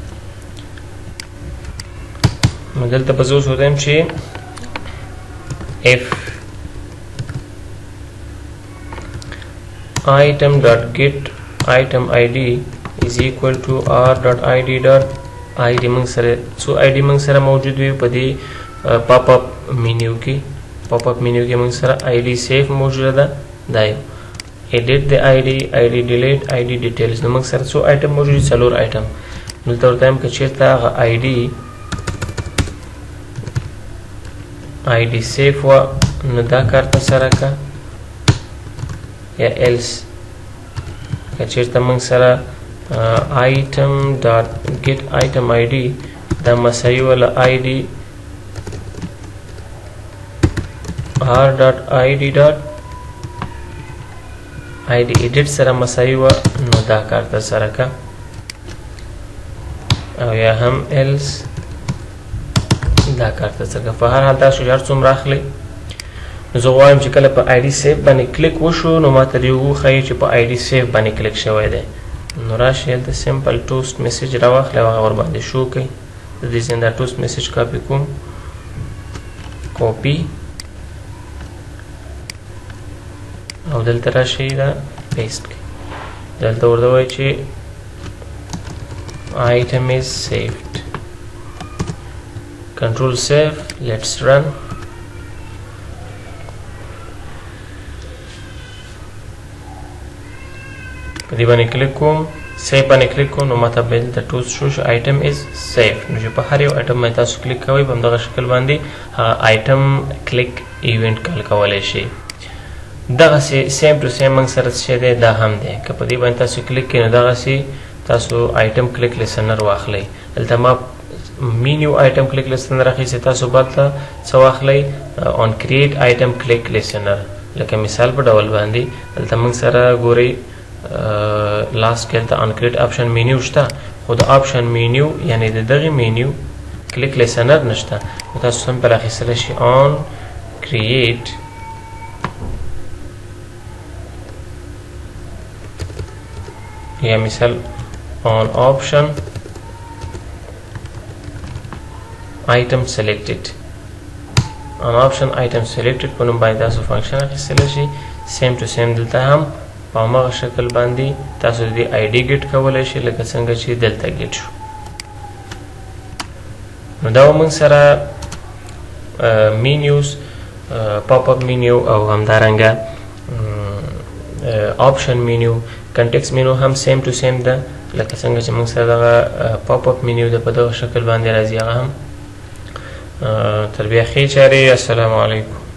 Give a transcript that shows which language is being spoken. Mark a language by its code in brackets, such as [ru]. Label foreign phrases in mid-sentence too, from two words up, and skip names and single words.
[ps] نو دلته به زه اوس ووایم چې [en] if item dot get item id is equal to r dot id dot id [ps] موږ سره څو id موږ سره موجود وي په دې [en] pop up menu [ps] کې موږ سره [en] id save [ps] موجوده ده دا یو [en] edit the id delete id details [ps] نو موږ سره څو item موجود دي 4 item. دلته ورته وایم که چېرته هغه [en] id save [ps] وه نو دا کار ته سره که یا else که چېرته موږ سره [en] item dot get item id [ps] دا مساوي وه له id [en] r dot id dot id edit [ps] سره مساوي وه نو دا کار ته سره که او یا هم else دا کار ته څنګه په هر حال تاسو هر څومره اخلئ نو زه غواړم چې کله په [en] ID save [ps] باندې کلیک وشو نو ماته دې وښایي چې په [en] ID save [ps] باندې کلیک شوی دی. نو راشئ هلته [en] simple toast message [ps] راواخلئ او هغه ورباندې شو کړئ. د دې ځای نه دا [en] toast message [ps] کاپي کوم کاپي او دلته راشئ دا پیسټ کړئ. دلته ورته ووایئ چې [en] item is saved. Control save, let's run. [ps] په دې باندې کلیک کوم سیف باندې کلیک کوم نو ماته به دلته ټوس شو [en] item is saved. [ps] نو چې په هر یو item باندې تاسو کلیک کوئ په همدغه شکل باندې [en] item click event [ps] کال کولی شئ. دغسې [en] same to same [ps] موږ سره څه دی دا هم دی که په دې باندې تاسو کلیک کړئ نو دغسې تاسو [en] item click listener [ps] واخلئ. دلته ما [en] menu item click listener [ps] اخیستی تاسو باید څه واخلئ [en] on create item click listener [ps] لکه مثال په ډول باندې دلته موږ سره ګورئ لاست کې دلته [en] on create option menu [ps] شته خو د [en] option menu [ps] یعنی د دغه [en] menu click listener [ps] نشته نو تاسو هم پر اخیستلی شي [en] on create [ps] یا مثال [en] on option item selected on option item selected [ps] په نوم باندې تاسو فنکشن اخیستلی شي [en] same to same [ps] دلته هم په هماغه شکل باندې تاسو د دې [en] ID get [ps] کولی شئ لکه څنګه چې دلته ګیټ شو نو دا موږ سره [en] menus pop up menu [ps] او همدارنګه [en] option menu context menu [ps] هم [en] same to same [ps] ده لکه څنګه چې موږ سره دغه [en] pop up menu [ps] ده په دغه شکل باندې راځي هغه هم تر بیا ښې چارې [ar] السلام علیکم